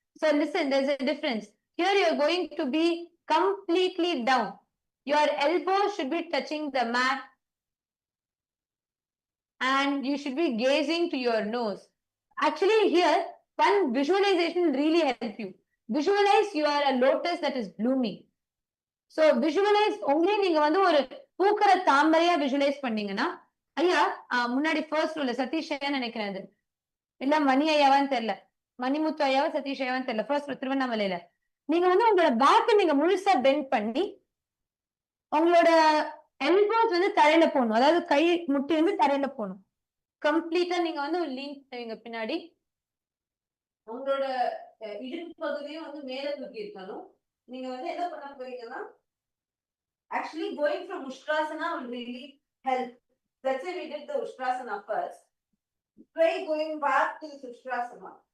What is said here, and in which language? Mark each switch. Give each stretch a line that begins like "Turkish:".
English: So listen, there's a difference. Here you're going to be completely down. Your elbows should be touching the mat, and you should be gazing to your nose. Actually, here, one visualization will really help you. Visualize you are a lotus that is blooming. So visualize only
Tamil: நீங்க வந்து ஒரு பூக்கிற தாமரையா visualize பண்ணீங்கன்னா, ஐயா முன்னாடி first உள்ள சதீஷ் ஐயான்னு நினைக்கிறேன் அது. இல்ல மணி ஐயாவான்னு தெரியல. மணிமுத்து ஐயாவா சதீஷ் ஐயாவான்னு தெரியல. ஃபர்ஸ்ட் திருவண்ணாமலையில. நீங்க வந்து உங்களோட பேக் நீங்க முழுசா பெண்ட் பண்ணி உங்களோட எல்போஸ் வந்து தரையில போகணும். அதாவது கை முட்டி வந்து தரையில போகணும். கம்ப்ளீட்டா நீங்க வந்து லீன் பண்ணுவீங்க பின்னாடி. உங்களோட இடுப்பு பகுதியும் வந்து மேல தூக்கி இருக்கணும். நீங்க வந்து என்ன பண்ண போறீங்கன்னா,
English: actually going from Ustrasana will really help. That's why we did the Ustrasana first. Try going back to the Ustrasana.